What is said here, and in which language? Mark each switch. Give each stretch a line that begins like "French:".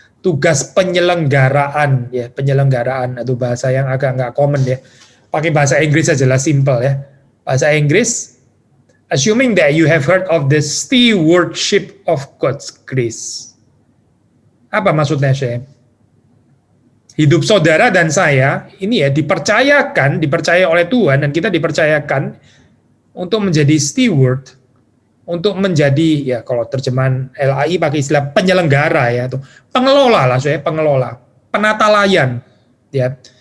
Indonesian: Tugas penyelenggaraan ya, penyelenggaraan atau bahasa yang agak nggak common ya. Pakai bahasa Inggris aja lah, simple ya. Bahasa Inggris,
English: assuming that you have heard of the stewardship of God's grace.
Indonesian: Apa maksudnya saya? Hidup saudara dan saya ini ya dipercaya oleh Tuhan, dan kita dipercayakan untuk menjadi steward, untuk menjadi ya kalau terjemahan LAI pakai istilah penyelenggara ya, atau pengelola lah pengelola, penata layan ya.